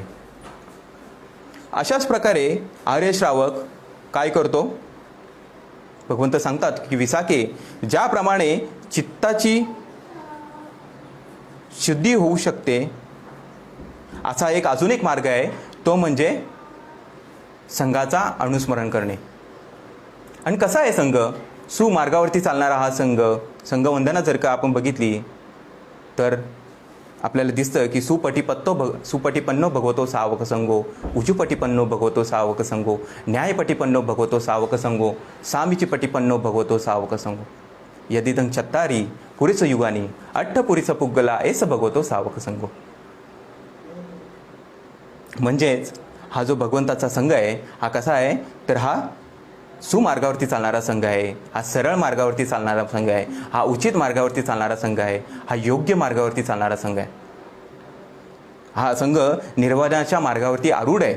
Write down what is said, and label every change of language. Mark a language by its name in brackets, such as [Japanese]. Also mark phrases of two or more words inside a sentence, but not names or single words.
[Marathi] अशाच प्रकारे आर्य श्रावक काय करतो, भगवंत सांगतात की विसाके, ज्याप्रमाणे चित्ताची शुद्धी होऊ शकते असा अजून एक मार्ग आहे, तो म्हणजे संघाचा अनुस्मरण करणे. आणि कसा आहे संघ, सुमार्गावरती चालणारा हा संघवंदना जर का आपण बघितली तर आपल्याला दिसतं की [Pali] सुपटिपन्नो भगवतो सावक संगो, उजुपटिपन्नो भगवतो सावक संगो, न्यायपटिपन्नो भगवतो सावक संगो, सामीचिपटिपन्नो भगवतो सावक संगो, यदिदं चत्तारी पुरीच युगानी अठ्ठपुरीच पुग्गला एस भगवतो सावक संगो. [Marathi] म्हणजेच हा जो भगवंताचा संघ आहे हा कसा आहे तर हा सुमार्गावरती चालणारा संघ आहे, हा सरळ मार्गावरती चालणारा संघ आहे, हा उचित मार्गावरती चालणारा संघ आहे, हा योग्य मार्गावरती चालणारा संघ आहे. हा संघ निर्वाणाच्या मार्गावरती आरूढ आहे.